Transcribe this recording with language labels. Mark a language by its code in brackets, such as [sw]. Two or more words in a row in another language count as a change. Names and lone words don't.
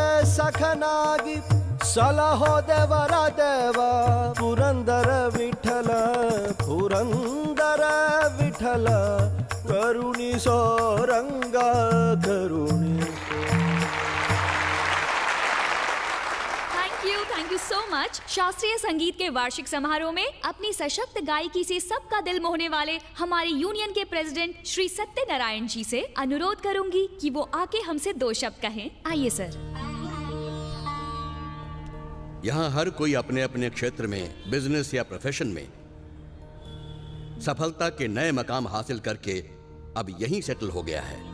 [kn] ಸಖನಾಗಿ ಸಲಹೋ ದೇವರ ದೇವ ಪುರಂದರ ವಿಠಲ ಕರುಣಿಸೋ ರಂಗ ಕರುಣಿಸೋ। [en] Thank you so much. [hi] शास्त्रीय संगीत के वार्षिक समारोह में अपनी सशक्त गायकी से सबका दिल मोहने वाले हमारे यूनियन के प्रेसिडेंट श्री सत्यनारायण जी से अनुरोध करूंगी कि वो आके हमसे 2 शब्द कहें। आइए सर। यहाँ हर कोई अपने अपने क्षेत्र में, बिजनेस या प्रोफेशन में सफलता के नए मकाम हासिल करके अब यहीं सेटल हो गया है।